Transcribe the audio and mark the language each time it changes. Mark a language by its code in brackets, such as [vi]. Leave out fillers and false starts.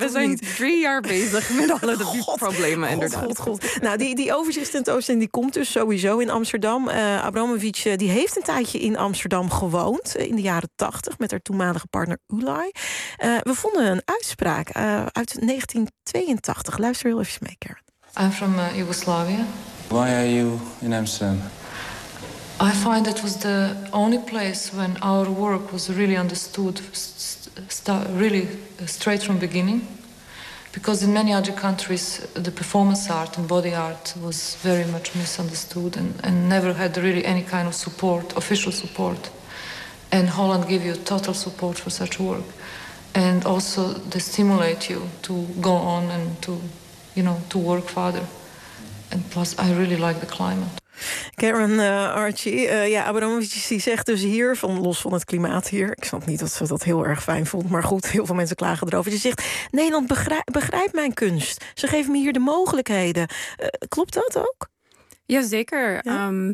[nl] Ja, we zijn drie jaar bezig met alle problemen, inderdaad. God. Nou, die overzichtstentoonstelling die komt dus sowieso in Amsterdam. Abramovic die heeft een tijdje in Amsterdam gewoond. In de jaren 80 met haar toenmalige partner Ulay. We vonden een uitspraak uit 1982. Luister. [en] I'm from Yugoslavia. Why are you in Amsterdam? I find that was the only place when our work was really understood, really straight from beginning. Because in many other countries, the performance art and body art was very much misunderstood and never had really any kind of support, official support. And Holland gave you total support for such work. And also they stimulate you to go on and to, you know, to work further. And plus, I really like the climate. [nl] Karen Archie, Abramovic die zegt dus hier, van los van het klimaat hier, ik snap niet dat ze dat heel erg fijn vond, maar goed, heel veel mensen klagen erover. Ze zegt, Nederland begrijpt mijn kunst. Ze geven me hier de mogelijkheden. Klopt dat ook? Jazeker. Ja?